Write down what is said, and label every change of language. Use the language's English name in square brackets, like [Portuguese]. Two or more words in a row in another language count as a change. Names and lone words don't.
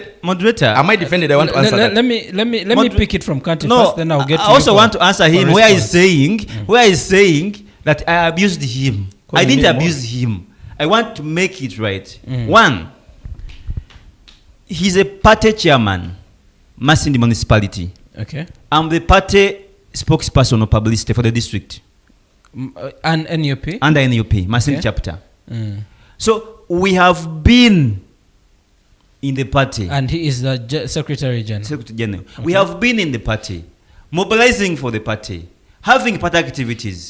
[English] Moderator. Am I defended? I want to answer that. Let me pick it from Kanti No, first, then I'll get I to you also for- want to answer him for where he's response. saying that I abused him. Calling I didn't me abuse him. I want to make it right. Mm. One, he's a party chairman, Masindi municipality. Okay. I'm the party spokesperson or publicity for the district And NUP? under NUP, Masindi Okay. chapter. Mm. So we have been in the party. And he is the Secretary General. Secretary General. We have been in the party, mobilizing for the party, having party activities.